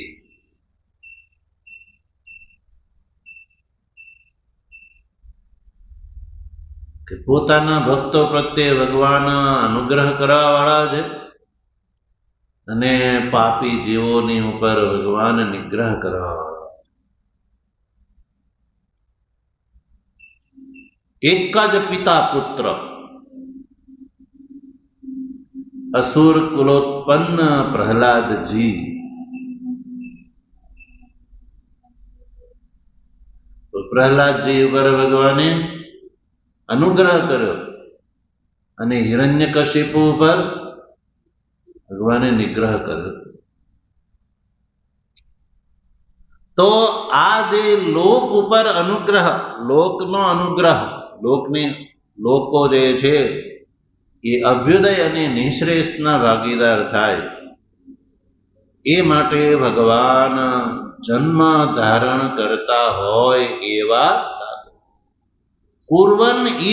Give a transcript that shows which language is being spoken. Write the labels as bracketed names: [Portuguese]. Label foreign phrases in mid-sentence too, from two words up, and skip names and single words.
[Gujarati] કે પોતાના ભક્તો પ્રત્યે ભગવાન અનુગ્રહ કરવા વાળા છે, અને પાપી જીવોની ઉપર ભગવાન નિગ્રહ કરવા વાળા. એક જ પિતા પુત્ર, [Sanskrit] असुर कुलोत्पन्न प्रहलादजी. [Gujarati] તો પ્રહલાદજી ઉપર ભગવાને અનુગ્રહ કર્યો, અને હિરણ્યકશિપુ ઉપર ભગવાને નિગ્રહ કર્યો. તો આ જે લોક ઉપર અનુગ્રહ, લોકનો અનુગ્રહ, લોકો જે છે એ અભ્યુદય અને નિશ્રેષના ભાગીદાર થાય, એ માટે ભગવાન જન્મ ધારણ કરતા હોય એવા [Sanskrit] कुर्वन् इव.